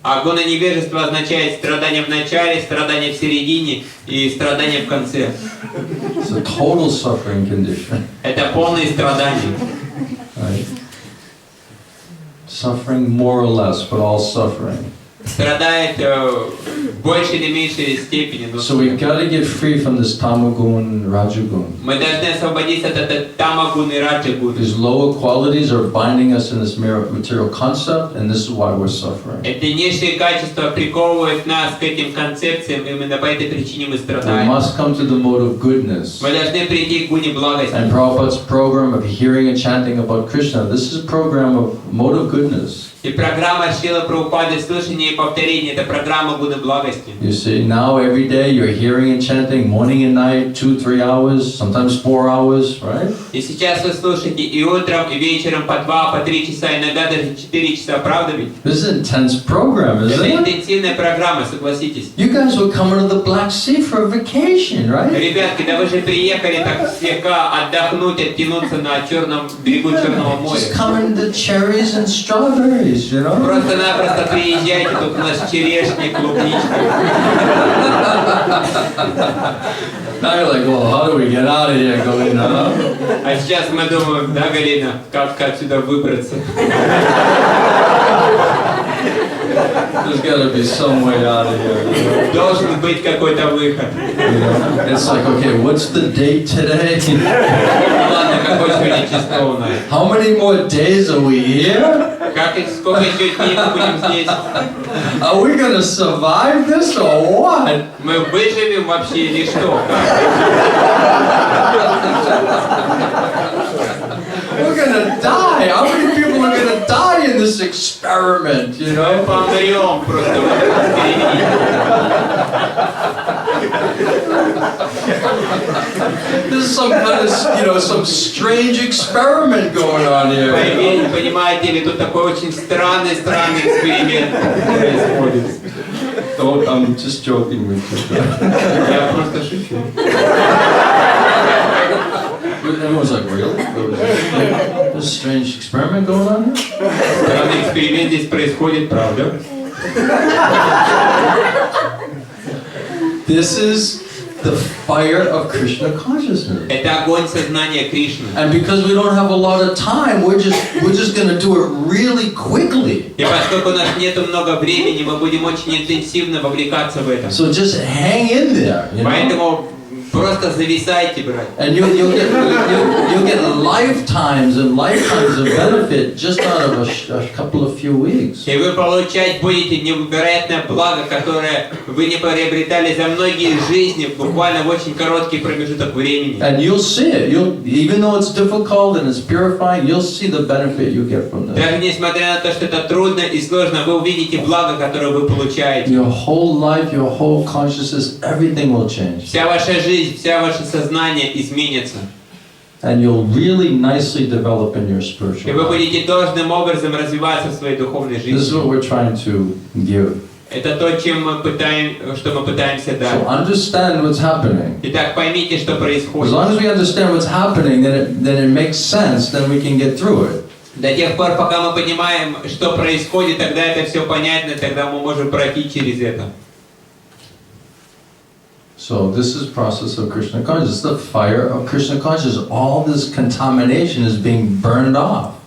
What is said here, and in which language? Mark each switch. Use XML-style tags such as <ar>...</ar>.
<ru>А гуна невежества означает страдание в начале, страдание в середине и страдание в конце.</ru> <en>It's a total suffering condition.</en> <ru>Это полные страдания.</ru> <en>Right? Suffering more or less, but all suffering.</en> <ru>страдает в большей или меньшей степени.</ru> <en>So we've got to get free from this tamagun, rajagun.</en> <ru>Мы должны освободиться от этой тамагуны и раджагуны.</ru> <en>These lower qualities are binding us in this material concept, and this is why we're suffering.</en> <ru>Эти низшие качества приковывают нас к этим концепциям, именно по этой причине мы</ru> <en>We</en> <ru>страдаем.</ru> <en>must come to the mode of goodness.</en> <ru>Мы должны прийти к гуне благости.</ru> <en>And Prabhupada's program of hearing and chanting about Krishna, this is a program of mode of goodness.</en> <ru>И программа Шрила Прабхупады слушания и повторения — это программа гуны благости.</ru> <en>You see, now every day you're hearing and chanting, morning and night, 2-3 hours, sometimes 4 hours, right?</en> <ru>И сейчас вы слушаете и утром, и вечером по 2, по 3 часа, иногда даже 4 часа, правда ведь?</ru> <en>This is an intense program,</en> <ru>Это</ru> <en>isn't it?</en> <ru>интенсивная программа, согласитесь.</ru> <en>You guys were coming to the Black Sea for a vacation, right?</en> <ru>Ребятки, да вы же приехали так слегка отдохнуть, оттянуться на черном берегу Черного моря.</ru> <en>Just coming to cherries and strawberries, you know?</en> <ru>Просто-напросто приезжайте, тут у нас черешни, клубничка.</ru> <en>Now you're like, well, how do we get out of here, Galina?</en> <ru>А сейчас мы думаем, да, Галина, как отсюда выбраться?</ru> <en>There's got to be some way out of here. You know?</en> <ru>Должен быть какой-то выход.</ru> <en>You know? It's like, okay, what's the date today?</en> <ru>Ладно, какой сегодня число у нас?</ru> <en>How many more days are we here?</en> <ru>Сколько еще дней мы будем здесь?</ru> <en>Are we gonna survive this or what?</en> <ru>Мы выживем вообще или что?</ru> <en>We're gonna die. How many people are gonna die in this experiment? You know?</en> <ru>помрем просто в этом эксперименте.</ru> <en>This is some kind of, you know, some strange experiment going on here.</en> <ru>Понимаете ли, тут такой очень странный эксперимент происходит.</ru> <en>Don't, I'm just joking with you.</en> <ru>Я просто шучу.</ru> <en>Everyone's like, really? There's a strange experiment going on here?</en> <ru>Странный эксперимент здесь происходит, правда?</ru> <en>This is the fire of Krishna consciousness.</en> <ru>Это огонь сознания Кришны.</ru> <en>And because we don't have a lot of time, we're just going to do it really quickly.</en> <ru>И поскольку у нас нету много времени, мы будем очень интенсивно вовлекаться в это.</ru> <en>So just hang in there, you know?</en> <ru>Поэтому просто зависайте, брат.</ru> <en>And you'll get lifetimes and lifetimes of benefit just out of a couple of few weeks.</en> <ru>И вы получать будете невероятное благо, которое вы не приобретали за многие жизни, буквально в очень короткий промежуток времени.</ru> <en>And you'll see it. Even though it's difficult and it's purifying, you'll see the benefit you get from this.</en> <ru>Даже несмотря на то, что это трудно и сложно, вы увидите благо, которое вы получаете.</ru> <en>Your whole life, your whole consciousness, everything will change.</en> <ru>Вся ваша жизнь, вся ваше сознание изменится.</ru> <en>And you'll really nicely develop in your spiritual</en> <ru>И вы</ru> <en>life.</en> <ru>будете должным образом развиваться в своей духовной</ru> <en>This is</en> <ru>жизни.</ru> <en>what we're trying to give.</en> <ru>Это то, что мы пытаемся дать.</ru> <en>So understand what's happening.</en> <ru>Итак, поймите, что</ru> <en>As</en> <ru>происходит.</ru> <en>long as we understand what's happening, then it makes sense, then we can get through it.</en> <ru>До тех пор, пока мы понимаем, что происходит, тогда это все понятно, тогда мы можем пройти через это.</ru> <en>So this is process of Krishna consciousness. The fire of Krishna consciousness. All this contamination is being burned off.</en>